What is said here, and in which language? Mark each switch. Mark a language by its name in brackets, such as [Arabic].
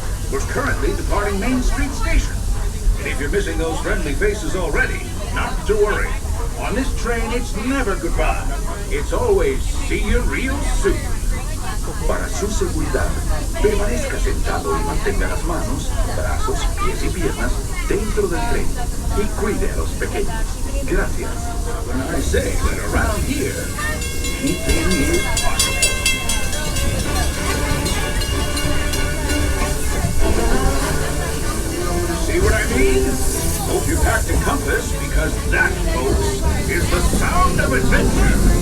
[English] We're currently departing Main Street Station. And if you're missing those friendly faces already, not to worry. On this train, it's never goodbye. It's always see you real soon. [Spanish] Para su seguridad, permanezca sentado y mantenga las manos, brazos, pies y piernas dentro del tren y cuide a los pequeños. Gracias. [English] When I say that around here, anything is possible. See what I mean? Hope you packed a compass, because that, folks, is the sound of adventure.